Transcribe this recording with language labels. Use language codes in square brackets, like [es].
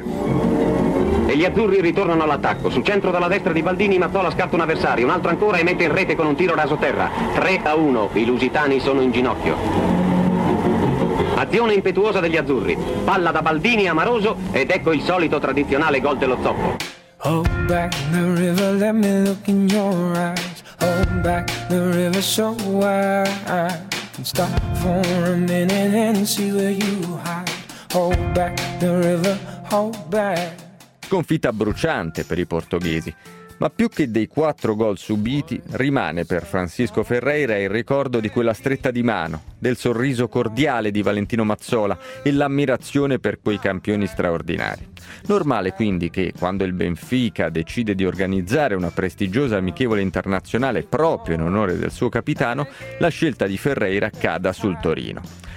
[it] E gli azzurri ritornano all'attacco. Sul centro dalla destra di Baldini, Mazzola scatta un avversario, un altro ancora e mette in rete con un tiro raso terra. 3-1, i lusitani sono in ginocchio. Azione impetuosa degli azzurri, palla da Baldini a Maroso ed ecco il solito tradizionale gol dello zoppo. [en] Hold back the river, let me look in your eyes. Hold back the river so wide. Stop for a minute and see where you hide. Hold back the river, hold back. [it] Sconfitta bruciante per i portoghesi. Ma più che dei 4 gol subiti, rimane per Francisco Ferreira il ricordo di quella stretta di mano, del sorriso cordiale di Valentino Mazzola e l'ammirazione per quei campioni straordinari. Normale quindi che, quando il Benfica decide di organizzare una prestigiosa amichevole internazionale proprio in onore del suo capitano, la scelta di Ferreira cada sul Torino.